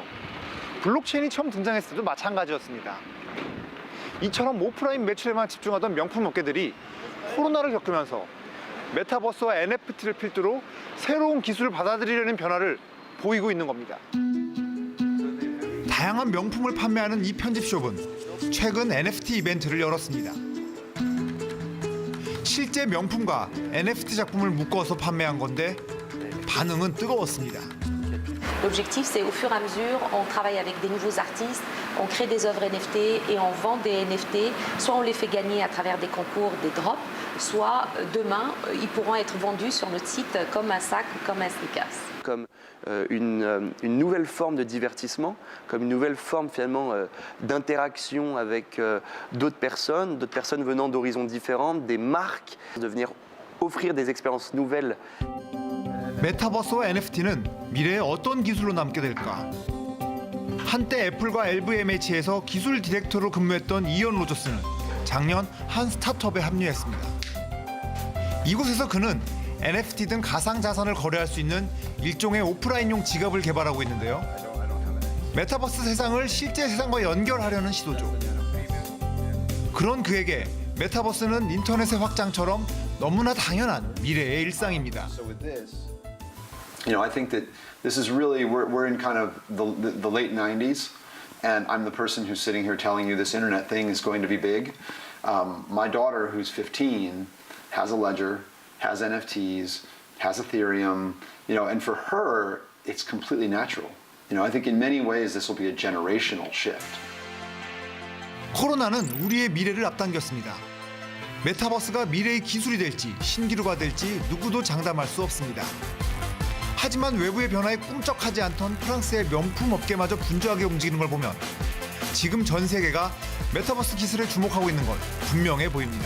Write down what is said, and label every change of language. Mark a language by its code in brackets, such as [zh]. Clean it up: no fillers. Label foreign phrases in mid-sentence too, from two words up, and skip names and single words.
[ko] 블록체인이 처음 등장했을 때도 마찬가지였습니다. 이처럼 오프라인 매출에만 집중하던 명품 업계들이 코로나를 겪으면서 메타버스와 NFT를 필두로 새로운 기술을 받아들이려는 변화를 보이고 있는 겁니다. 다양한 명품을 판매하는 이 편집숍은 최근 NFT 이벤트를 열었습니다. 실제 명품과 NFT 작품을 묶어서 판매한 건데 반응은 뜨거웠습니다. [fr] L'objectif, c'est au fur et à mesure, on travaille avec des nouveaux artistes, on crée des œuvres NFT et on vend des NFT. Soit on les fait gagner à travers des concours, des drops, soit demain, ils pourront être vendus sur notre site comme un sac ou comme un sneakers. Comme une nouvelle forme de divertissement, comme une nouvelle forme finalement d'interaction avec d'autres personnes venant d'horizons différents, des marques, de venir offrir des expériences nouvelles. [ko] 메타버스와 NFT는 미래에 어떤 기술로 남게 될까? 한때 애플과 LVMH에서 기술 디렉터로 근무했던 이언 로저스는 작년 한 스타트업에 합류했습니다. 이곳에서 그는 NFT 등 가상자산을 거래할 수 있는 일종의 오프라인용 지갑을 개발하고 있는데요. 메타버스 세상을 실제 세상과 연결하려는 시도죠. 그런 그에게 메타버스는 인터넷의 확장처럼 너무나 당연한 미래의 일상입니다. [en] You know, I think that this is really, we're in kind of the late 90s, and I'm the person who's sitting here telling you this internet thing is going to be big. My daughter, who's 15, has a ledger, has NFTs, has Ethereum, you know, and for her, it's completely natural. You know, I think in many ways this will be a generational shift. [ko] 코로나는 우리의 미래를 앞당겼습니다. 메타버스가 미래의 기술이 될지 신기루가 될지 누구도 장담할 수 없습니다. 하지만 외부의 변화에 꿈쩍하지 않던 프랑스의 명품 업계마저 분주하게 움직이는 걸 보면 지금 전 세계가 메타버스 기술에 주목하고 있는 건 분명해 보입니다.